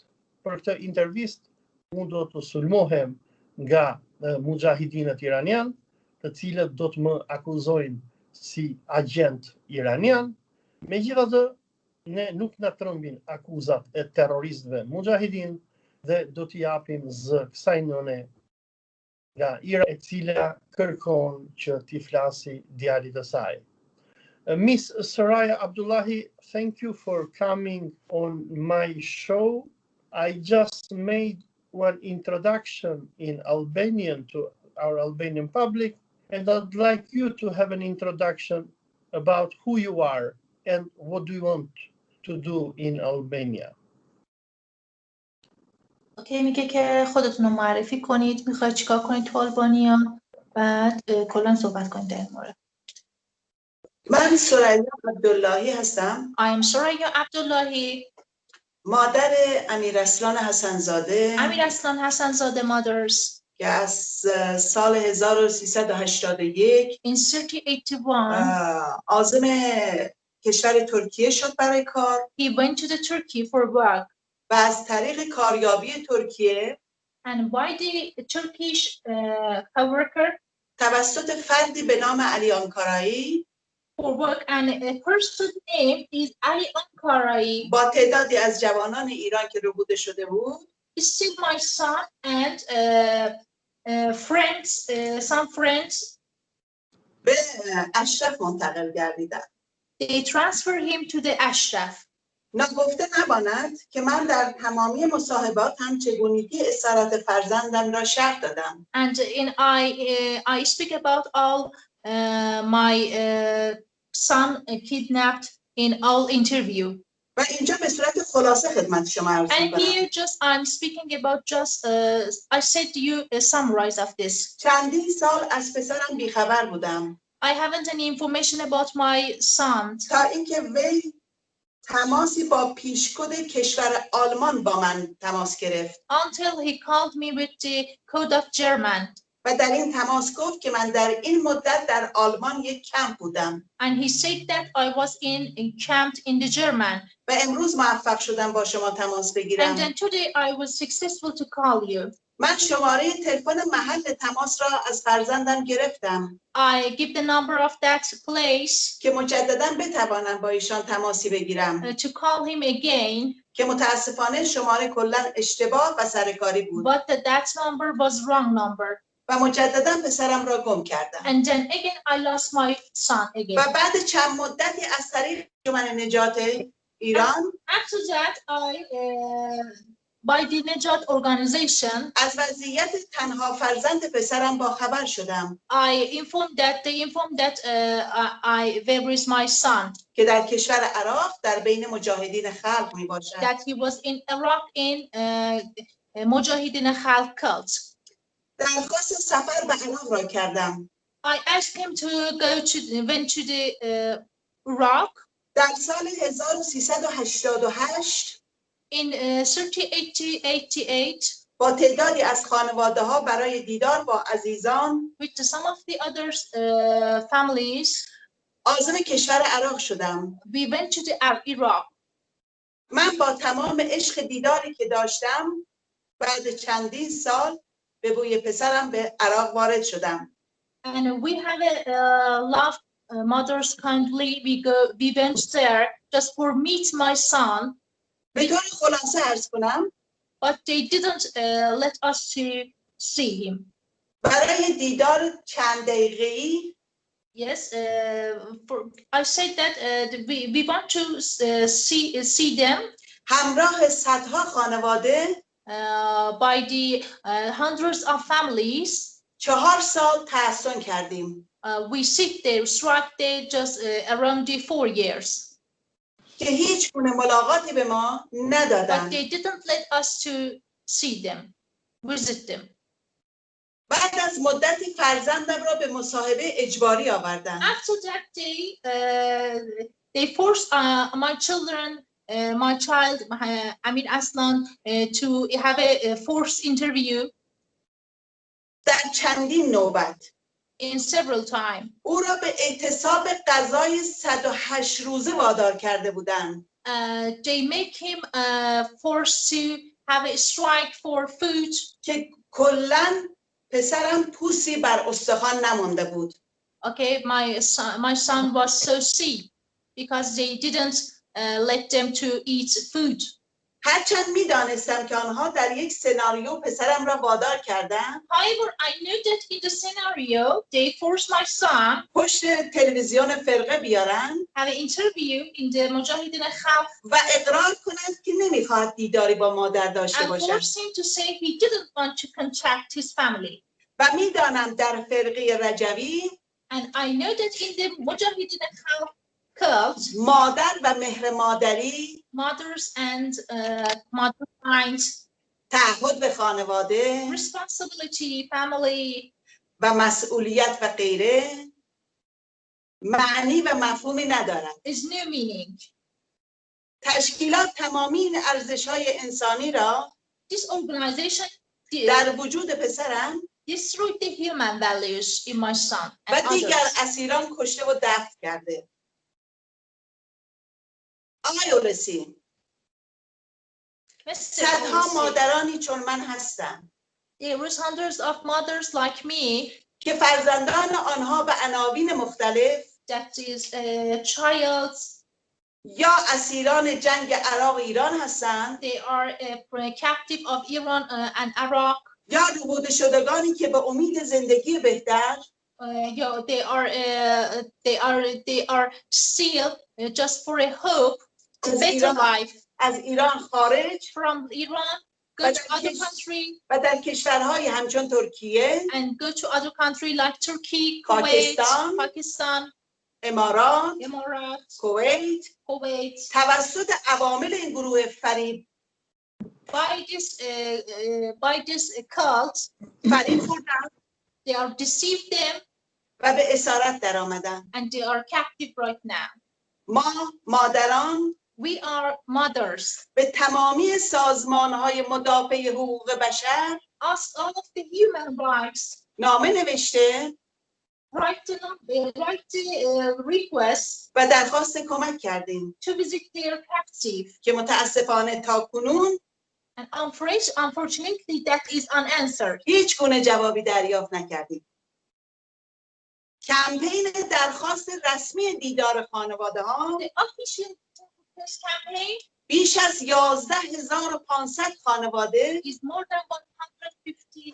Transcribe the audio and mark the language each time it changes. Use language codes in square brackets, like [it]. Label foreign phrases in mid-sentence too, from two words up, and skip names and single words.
[sq] Për këtë intervistë unë do të sulmohem nga mujahidinët iranian, të cilët do të më akuzojnë si agent iranian. Megjithatë, ne nuk na trembin akuzat e terroristëve mujahidin dhe do t'i japim zë kësaj nëne nga Ira, e cila kërkon që t'i flasi djalit të saj. [en] Miss Soraya Abdullahi, thank you for coming on my show. I just made one introduction in Albanian to our Albanian public, and I'd like you to have an introduction about who you are and what do you want to do in Albania. [fa] اوکی، میگه که خودتون رو معرفی کنید، میخواید چیکار کنید تو آلبانیا، بعد کلا صحبت کنید در این مورد. من سریا عبداللهی هستم. [en] I am Soraya Abdullahi. [fa] مادر امیراسلان حسنزاده. [en] امیراسلان حسنزاده mothers. [fa] که از سال 1381 [en] in 1381 [fa] عازم کشور ترکیه شد برای کار. [en] He went to the Turkey for work. [fa] و از طریق کاریابی ترکیه [en] And by the Turkish coworker [fa] توسط فردی به نام علی آنکارایی [en] for work, and a person name is Ali Ankarai. [fa] با تعدادی از جوانان ایران که ربوده شده بود [en] Still my son and friends, some friends, [fa] به اشرف منتقل گردیدن. [en] they transfer him to the Ashraf. [fa] نگفته نماند که من در تمامی مصاحبات هم چگونگی اسارت فرزندم را شرح دادم. [en] And I speak about all my son kidnapped in all interview. [fa] و اینجا به صورت خلاصه خدمت شما عرض [en] And [fa] می‌کنم. [en] here just I'm speaking about just I said to you a summary of this. [fa] چندین سال از پسرم بیخبر بودم. [en] I haven't any information about my son. [fa] تا اینکه وی تماسی با پیشکد کشور آلمان با من تماس گرفت. [en] Until he called me with the code of German. [fa] و در این تماس گفت که من در این مدت در آلمان یک کمپ بودم. [en] And he said that I was camped in the German. [fa] و امروز موفق شدم با شما تماس بگیرم. [en] And then today I was successful to call you. [fa] من شماره تلفن محل تماس را از فرزندم گرفتم. [en] I give the number of that place [fa] که مجددا بتوانم با ایشان تماسی بگیرم. [en] to call him again. [fa] که متاسفانه شماره کلا اشتباه و سرکاری بود. [en] But that number was wrong number. [fa] و مجددا پسرم را گم کردم. [en] And then again I lost my son again. [fa] و بعد چند مدتی از طریق انجمن نجات ایران [en] After that I by the Nejat organization [fa] از وضعیت تنها فرزند پسرم با خبر شدم. [en] they informed that where is my son, [fa] که در کشور عراق در بین مجاهدین خلق می باشد. [en] that he was in Iraq in Mujahideen Khalq cult. [fa] درخواست سفر به عراق را کردم. [en] I asked him to went to the Iraq [fa] در سال 1388 [en] in 1388 [fa] با تعدادی از خانواده ها برای دیدار با عزیزان [en] with some of the other families [fa] عازم کشور عراق شدم. [en] we went to the Iraq. [fa] من با tamaam عشق دیداری که داشتم بعد چندین سال به بوی پسرم به عراق وارد شدم. [en] And we have a love mothers kindly we went there just for meet my son. [fa] به طور خلاصه عرض کنم [en] But they didn't let us to see him. [fa] برای دیدار چند دقیقه‌ای [en] Yes, I said that we want to see them [fa] همراه صدها خانواده [en] by the hundreds of families. [fa] 4 سال تحصن کردیم [en] We sit there, struck there just around the 4 years. [fa] که هیچ گونه ملاقاتی به ما [en] But [fa] ندادند. [en] they didn't let us to see them, visit them. [fa] بعد از مدتی فرزندم را به مصاحبه اجباری آوردند. [en] After that they forced my child, Amir Aslan, to have a forced interview [fa] در چندین نوبت [en] in several times. [fa] او را به اعتصاب غذای 108 روزه وادار کرده بودند. [en] They make him forced to have a strike for food. [fa] که کلاً پسرم پوسی بر استخوان نمانده بود. [en] Okay, my son was so sick because they didn't let them to eat food. [fa] هرچند می‌دانستم که آنها در یک سناریو پسرم را وادار کردند. [en] However, I knew that in the scenario they forced my son [fa] پشت تلویزیون فرقه بیارن [en] have an interview in the [fa] مجاهدین خلق و اقرار کنند که نمیخواد دیداری با مادر داشته [en] and [fa] باشد. [en] forced him to say he didn't want to contact his family. [fa] و میدانم در فرقه رجوی [en] And I know that in the [fa] مجاهدین خلق [en] cult, [fa] مادر و مهر مادری، [en] mothers and mother mind, [fa] تعهد به خانواده [en] responsibility, family, [fa] و مسئولیت و غیره معنی و مفهومی ندارد. [en] is no meaning. [fa] تشکیلات تمامی این ارزش‌های انسانی را [en] This organization [fa] در وجود پسرم [en] destroyed the human values in my son [fa] و [en] and [fa] دیگر [en] others. [fa] اسیران کشته و دفن کرده. آقای اولسی، صدها مادرانی چون من هستند [en] There was hundreds of mothers like me [fa] که فرزندان آنها به عناوین مختلف [en] that is childs. [fa] یا اسیران جنگ عراق ایران هستند [en] They are a captive of Iran and Iraq. [fa] یا ربوده شدگانی که به امید زندگی بهتر [en] They are still just for a hope to better life [fa] از ایران خارج [en] from Iran, go to other country [fa] و در کشورهای همچون ترکیه، [en] and go to other country like Turkey, Kuwait, Pakistan, [fa] امارات، [en] Emirates, [fa] کویت توسط عوامل این گروه فریب [en] by this cult. [fa] فریب خوردند [en] They are deceived them [fa] و به اسارت در آمدند. [en] and they are captive right now. [fa] ما مادران [en] We are mothers. [fa] به تمامی سازمان‌های مدافع حقوق بشر [en] Ask all of the human rights. [fa] نامه نوشته [en] Write requests [fa] و درخواست کمک کردیم [en] to visit their captive. [fa] که متاسفانه تاکنون [en] And unfortunately, that is unanswered. [fa] هیچ گونه جوابی دریافت نکردیم. کمپین درخواست رسمی دیدار خانواده ها [en] The official campaign [fa] بیش از 11,500 خانواده [en] is more than 150